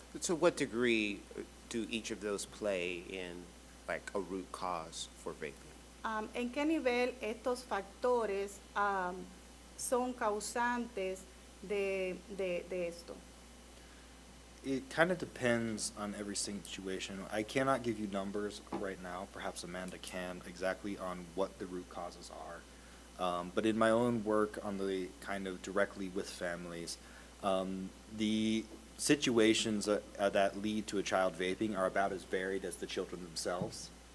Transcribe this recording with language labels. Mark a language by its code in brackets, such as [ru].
[en] To what degree do each of those play in like a root cause for vaping? [es] ¿En qué nivel estos factores son causantes de esto? [en] It kind of depends on every situation. I cannot give you numbers right now. Perhaps Amanda can, exactly on what the root causes are. But in my own work on the kind of directly with families, the situations that lead to a child vaping are about as varied as the children themselves.